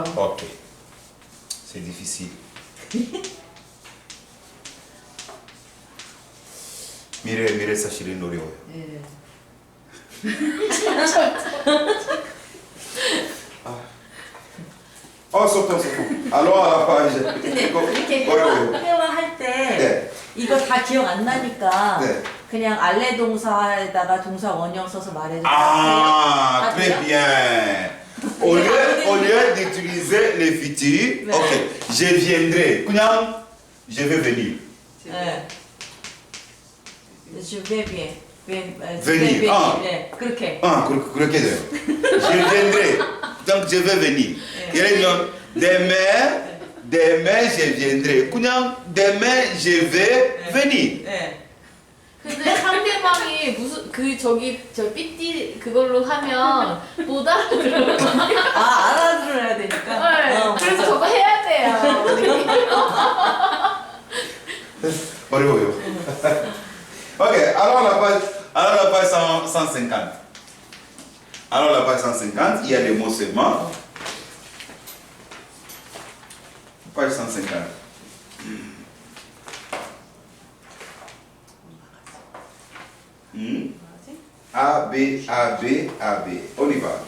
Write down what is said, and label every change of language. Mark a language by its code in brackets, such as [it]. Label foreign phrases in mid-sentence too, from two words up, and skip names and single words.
[fr] Ok. C'est difficile. Mire Sachiri Norio. sortons. Alors à la page. [ko] 이렇게 회화할 때 네. 이거 다 기억 안 나니까 네. 그냥 알레 동사에다가 동사 원형 써서 말해도 [fr] Ah, [ko] 돼요? [fr] très [ko] 돼요? [fr] bien. Au lieu d'utiliser le futur, [ko] 네. [fr] ok, je viendrai. 그냥 je vais venir. 네. Je vais bien. Venir. Ah. [ko] 네, 그렇게. Ah, 그렇게 돼요. [fr] Je viendrai. Donc je vais venir. [ko] 예를 들면 [fr] demain je viendrai. 그냥 demain je vais venir. [ko] 네. 근데 상대방이 무슨 저 삐띠 그걸로 하면 못 알아들어요. 아, 알아들어야 되니까. 네, 그래서 맞아. 저거 해야 돼요. 어려워요. [fr] Ok, alors la page 150. Alors la page 150, il y a des mots seulement. Page 150. A, B, A, B, A, B. On y va.